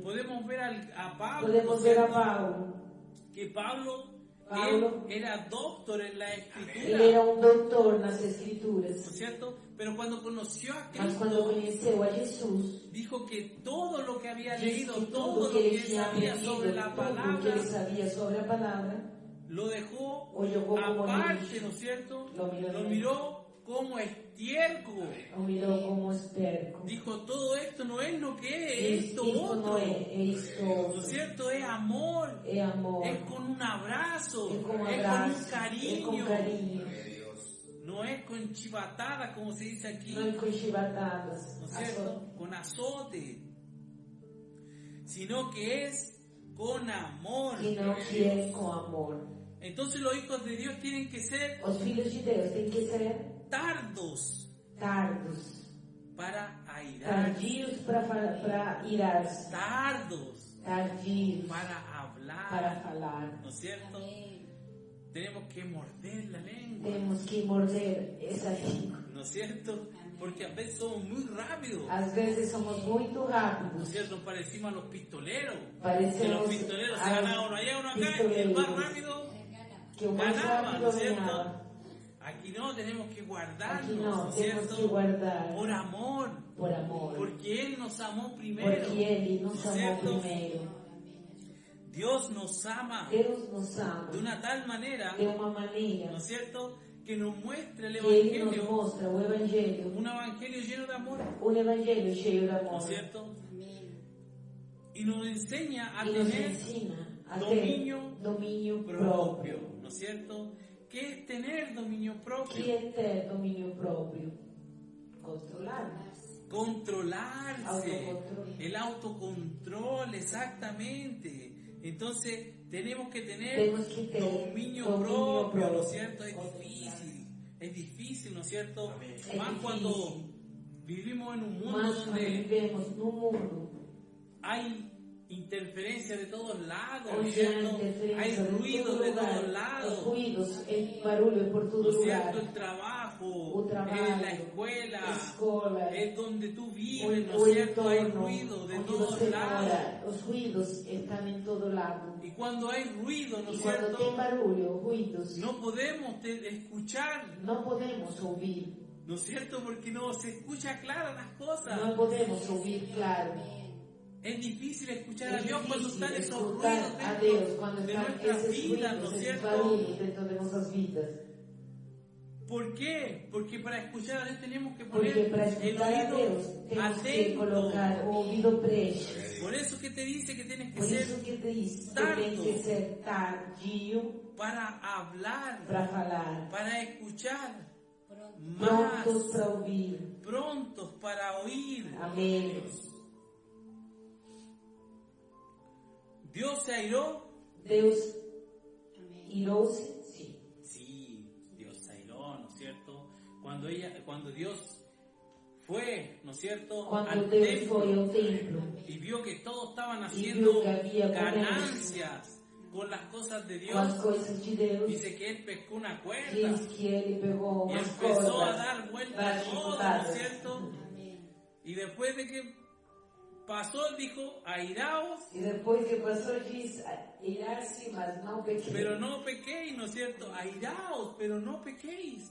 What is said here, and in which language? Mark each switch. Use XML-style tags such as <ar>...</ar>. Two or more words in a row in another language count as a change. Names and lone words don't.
<es>Podemos ver a Pablo, ¿no Podemos es ver a cierto?</es> <pt>Paulo.</pt> <es>Que Pablo, Pablo, él era doctor en la</es> <pt>Ele</pt> <es>escritura,</es> <pt>era doutor nas</pt> <es>¿no es</es> <pt>Escrituras.</pt> <es>cierto? Pero cuando conoció a</es> <pt>Mas quando</pt> <es>Cristo,</es> <pt>conheceu a Jesus,</pt> <es>dijo que todo lo que había</es> <pt>disse</pt> <es>leído,</es> <pt>que</pt> <es>todo</es> <pt>tudo</pt> <es>lo que</es> <pt>que ele</pt> <es>él</es> <pt>tinha</pt> <es>sabía</es> <pt>aprendido,</pt> <es>sobre la</es> <pt>tudo que ele</pt> <es>palabra,</es> <pt>sabia sobre a palavra,</pt> <es>lo dejó</es> <pt>o jogou como</pt> <es>aparte,</es> <pt>lixo,</pt> <es>¿no es cierto? Lo miró Lo de miró como estiércol.</es> <pt>o mirou como esterco.</pt> <es>Dijo, todo esto no es lo que es, esto</es> <pt>Isto</pt> <es>otro.</es> <pt>não é isto</pt> <es>¿No</es> <pt>outro.</pt> <es>es cierto? Es amor,</es> <pt>É amor,</pt> <es>es con un abrazo,</es> <pt>é com</pt> <es>es con</es> <pt>abraço,</pt> <es>un</es> <pt>é</pt> <es>cariño.</es> <pt>com carinho,</pt> <es>No es con chivatada, como se dice aquí,</es> <pt>não é com chibatadas,</pt> <es>¿no es cierto? Con azote, sino que es con amor.</es> <pt>e não que é com amor.</pt> <es>Entonces los hijos de Dios tienen que ser</es> <pt>Os filhos de Deus têm que ser</pt> <es>tardos</es> <pt>tardos,</pt> <es>para airar,</es> <pt>tardios para irar-se,</pt> <es>tardos</es> <pt>tardios</pt> <es>para hablar,</es> <pt>falar.</pt> <es>¿No es cierto?</es> <pt>Amém.</pt> <es>Tenemos que morder la lengua,</es> <pt>Temos que morder essa língua.</pt> <es>¿no es cierto? Porque a veces somos muy rápidos,</es> <pt>Às vezes somos muito</pt> <es>¿no es</es> <pt>rápidos.</pt> <es>cierto? Parecimos a los pistoleros. Que</es> <pt>Parecemos</pt> <es>los pistoleros se</es> <pt>a</pt> <es>ganaban uno allá, uno acá, y el más</es> <pt>pistoleiros.</pt> <es>rápido</es> <pt>Que o mais</pt> <es>ganaba,</es> <pt>rápido</pt> <es>¿no es cierto?</es> <pt>ganhava.</pt> <es>Aquí no, tenemos que</es> <pt>Aqui</pt> <es>guardarnos,</es> <pt>não,</pt> <es>¿no es</es> <pt>temos que</pt> <es>cierto?</es> <pt>guardar</pt> <es>Por amor,</es> <pt>por amor.</pt> <es>porque Él nos amó primero,</es> <pt>Porque Ele nos</pt> <es>¿no es</es> <pt>amou</pt> <es>cierto?</es> <pt>primeiro.</pt> <es>Dios nos ama</es> <pt>Deus nos ama</pt> <es>de una tal manera,</es> <pt>de uma maneira</pt> <es>¿no es cierto?, que nos muestra el</es> <pt>que Ele nos</pt> <es>Evangelio,</es> <pt>mostra o Evangelho,</pt> <es>un Evangelio lleno de amor,</es> <pt>um Evangelho cheio de</pt> <es>¿no</es> <pt>amor.</pt> <es>es cierto?</es> <pt>Amém.</pt> <es>Y nos enseña a</es> <pt>E nos</pt> <es>tener</es> <pt>ensina a domínio ter domínio</pt> <es>propio,</es> <pt>próprio.</pt> <es>¿no es cierto? ¿Qué es tener dominio propio?</es> <pt>Que é ter domínio próprio?</pt> <es>Controlar. Controlarse, Autocontrol. el autocontrol, exactamente. Entonces tenemos que tener Tenemos que tener dominio dominio propio, ¿no propio. es cierto? Es difícil, ¿no es cierto? Es Más difícil. cuando vivimos en un mundo</es> <pt>Mas quando</pt> <es>donde</es> <pt>vivemos num mundo</pt> <es>hay interferencia de todos lados, ¿no es</es> <pt>onde há</pt> <es>cierto? Hay</es> <pt>interferência de</pt> <es>ruido</es> <pt>todo</pt> <es>de</es> <pt>lugar,</pt> <es>todos</es> <pt>os lados, ruídos, o barulho é por</pt> <es>¿no</es> <pt>todo</pt> <es>es</es> <pt>lugar.</pt> <es>cierto? El trabajo,</es> <pt>O trabalho,</pt> <es>la escuela,</es> <pt>a escola,</pt> <es>es donde tú</es> <pt>o</pt> <es>vives, ¿no es cierto? Hay entorno ruido de</es> <pt>onde</pt> <es>todos</es> <pt>você</pt> <es>lados.</es> <pt>mora. Os ruídos estão em todo lado.</pt> <es>Y cuando hay ruido, ¿no</es> <pt>E</pt> <es>es</es> <pt>quando tem</pt> <es>cierto?</es> <pt>barulho, ruídos,</pt> <es>No podemos escuchar,</es> <pt>não podemos ouvir.</pt> <es>¿no es cierto? Porque no se escucha claras las cosas.</es> <pt>Não podemos ouvir claro.</pt> <es>Es difícil escuchar</es> <pt>É</pt> <es>a Dios cuando</es> <pt>difícil</pt> <es>están esos ruidos</es> <pt>escutar a Deus</pt> <es>dentro</es> <pt>quando</pt> <es>de</es> <pt>estão</pt> <es>nuestras</es> <pt>esses</pt> <es>vidas, ¿no</es> <pt>ruídos,</pt> <es>es</es> <pt>esses</pt> <es>cierto?</es> <pt>barulhos dentro de nossas vidas.</pt> <es>¿Por qué? Porque para escuchar a Dios tenemos que</es> <pt>Porque</pt> <es>poner</es> <pt>para</pt> <es>el</es> <pt>escutar a Deus</pt> <es>oído</es> <pt>temos que</pt> <es>atento.</es> <pt>colocar o ouvido presto.</pt> <es>Por eso que te dice que tienes que</es> <pt>Por</pt> <es>ser</es> <pt>isso que diz que</pt> <es>tardo.</es> <pt>tem que ser tardio</pt> <es>para hablar,</es> <pt>para falar,</pt> <es>para escuchar, Pronto. más</es> <pt>prontos para ouvir.</pt> <es>prontos para oír.</es> <pt>Amém.</pt> <es>Dios se airó.</es> <pt>Deus Amém. irou-se, sim.</pt> <es>Sí, Dios se airó, ¿no es cierto? Cuando Dios fue, ¿no es cierto?</es> <pt>Quando</pt> <es>al</es> <pt>Deus</pt> <es>templo</es> <pt>foi ao templo</pt> <es>y vio que todos estaban</es> <pt>e</pt> <es>haciendo</es> <pt>viu que havia</pt> <es>ganancias con las cosas de</es> <pt>com as</pt> <es>Dios,</es> <pt>coisas de Deus,</pt> <es>dice que él pescó una cuerda</es> <pt>diz que ele pegou</pt> <es>y</es> <pt>umas</pt> <es>empezó a</es> <pt>cordas</pt> <es>dar vuelta a</es> <pt>das</pt> <es>todo, ¿no es</es> <pt>chicotadas.</pt> <es>cierto?</es> <pt>Amém.</pt> <es>Y después de que pasó, dijo, airaos,</es> <pt>E depois que passou, diz: irar-se, mas não pequei.</pt> <es>pero no pequéis, ¿no es cierto? Airaos, pero no pequéis.</es>